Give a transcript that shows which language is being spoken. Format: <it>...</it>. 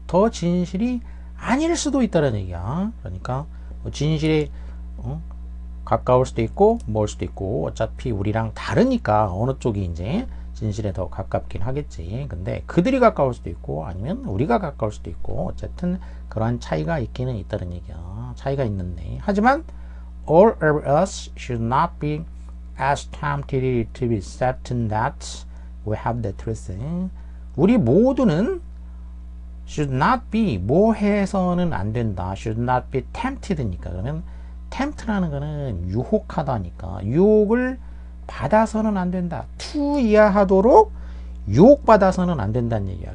<ko>더 진실이 아닐 수도 있다는 얘기야. 그러니까 진실에 가까울 수도 있고 멀 수도 있고 어차피 우리랑 다르니까 어느 쪽이 이제 진실에 더 가깝긴 하겠지. 근데 그들이 가까울 수도 있고 아니면 우리가 가까울 수도 있고 어쨌든 그러한 차이가 있기는 있다는 얘기야. 차이가 있는데 하지만</ko> <en>all of us should not be as tempted to be certain that we have the truth.</en> <ko>우리 모두는</ko> <en>should not be</en> <ko>뭐 해서는 안 된다.</ko> <en>should not be tempted</en> <ko>니까 그러면 tempt라는 거는 유혹하다니까 유혹을 받아서는 안 된다. to 이하하도록 유혹받아서는 안 된다는 얘기야.</ko>